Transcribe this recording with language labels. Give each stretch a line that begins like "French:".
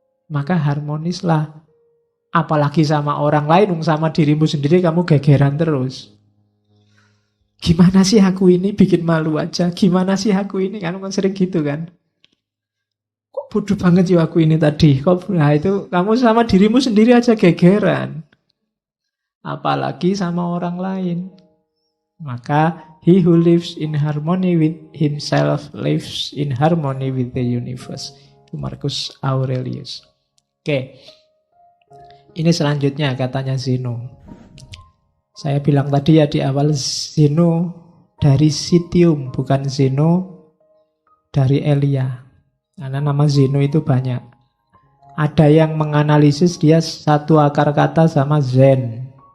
Indonesian: Maka harmonislah. Apalagi sama orang lain, sama dirimu sendiri kamu gegeran terus. Gimana sih aku ini, bikin malu aja. Gimana sih aku ini, kan sering gitu kan. Bodoh banget ya aku ini tadi. Nah itu kamu sama dirimu sendiri aja gegeran. Apalagi sama orang lain. Maka
English: he who lives in harmony with himself lives in harmony with the universe.
Indonesian: Itu Marcus Aurelius. Oke. Ini selanjutnya katanya Zeno. Saya bilang tadi ya di awal, Zeno dari Citium, bukan Zeno dari Elia. Karena nama Zeno itu banyak. Ada yang menganalisis dia satu akar kata sama Zen.